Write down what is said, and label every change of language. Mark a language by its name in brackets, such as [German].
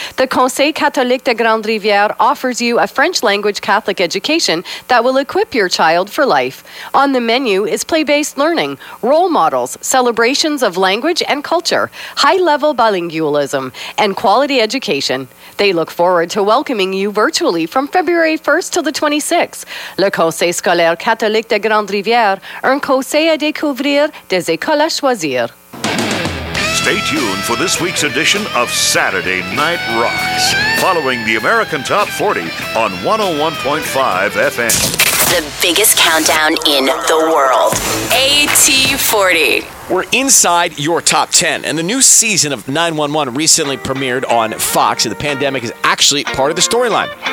[English] The Conseil Catholique de Grande Rivière offers you a French language Catholic education that will equip your child for life. On the menu is play-based learning, role models, celebrations of language and culture, high-level bilingualism, and quality education. They look forward to welcoming you virtually from February 1st till the 26th. [French] Le Conseil Scolaire Catholique de Grande Rivière, un conseil à découvrir des écoles à choisir. [English] Stay tuned for this week's edition of Saturday Night Rocks, following the American Top 40 on 101.5 FM. The biggest countdown in the world, AT40. We're inside your top 10, and the new season of 911 recently premiered on Fox, and the pandemic is actually part of the storyline.